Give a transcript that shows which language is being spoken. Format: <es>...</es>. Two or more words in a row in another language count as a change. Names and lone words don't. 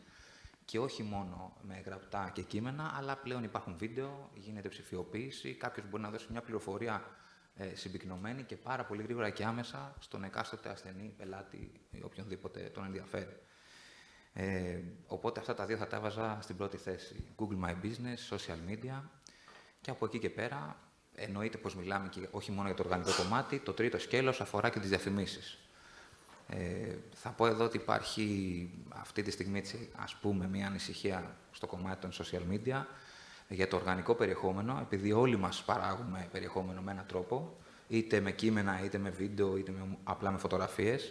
<el>Και όχι μόνο με γραπτά και κείμενα, αλλά πλέον υπάρχουν βίντεο, γίνεται ψηφιοποίηση, κάποιος μπορεί να δώσει μια πληροφορία συμπυκνωμένη και πάρα πολύ γρήγορα και άμεσα στον εκάστοτε ασθενή, πελάτη ή οποιονδήποτε τον ενδιαφέρει. Οπότε αυτά τα δύο θα τα έβαζα στην πρώτη θέση. Google My Business,</el> <en>social media</en> <el>και από εκεί και πέρα εννοείται πως μιλάμε και όχι μόνο για το οργανικό κομμάτι. Το τρίτο σκέλος αφορά και τις διαφημίσεις. Θα πω εδώ ότι υπάρχει αυτή τη στιγμή, ας πούμε, μια ανησυχία στο κομμάτι των</el> <en>social media</en> <el>για το οργανικό περιεχόμενο, επειδή όλοι μας παράγουμε περιεχόμενο με έναν τρόπο, είτε με κείμενα, είτε με βίντεο, είτε απλά με φωτογραφίες.</el>